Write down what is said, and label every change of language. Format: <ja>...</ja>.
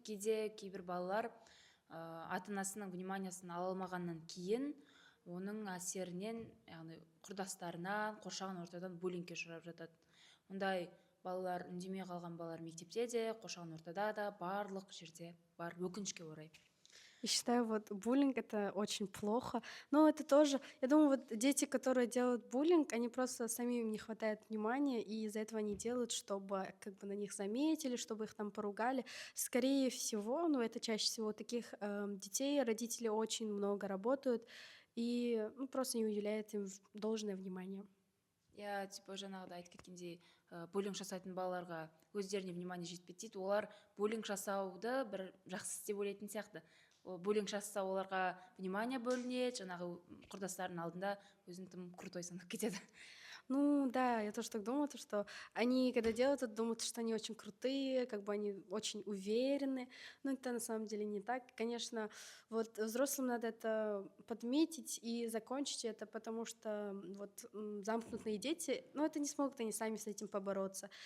<kk>Кейде кейбір балалар ата анасының вниманиясын ала алмағаннан кейін оның әсерінен, яғни құрдастарынан, қоршаған ортадан буллингке ұшырап жатады. Ондай балалар, үндемей қалған балалар мектепте де, қоршаған ортада да, барлық жерде бар, өкінішке орай.</kk> <ru>Я считаю, вот буллинг это очень плохо. Но это тоже, я думаю, вот дети, которые делают буллинг, они просто самим не хватает внимания, и из-за этого они делают, чтобы как бы на них заметили, чтобы их там поругали. Скорее всего, ну это чаще всего таких детей, родители очень много работают и просто не уделяют им должное внимание. Я типа</ru> <kk>жаңағыда айтып кеткендей, буллинг жасайтын балаларға өздеріне внимание жетпейді дейді. Олар буллинг жасауды бір жақсы істеп ойлайтын сияқты. Буллинг жасаса оларға внимание бөлінеді, жаңағы құрдастарының алдында өзін тым крутой санап кетеді.</kk> <ru>Ну да, я тоже так думаю, то, что они, когда делают это, думают, что они очень крутые, как бы они очень уверены, но это на самом деле не так. Конечно, вот взрослым надо это подметить и закончить это, потому что вот замкнутые дети, ну это не смогут они сами с этим побороться.</ru>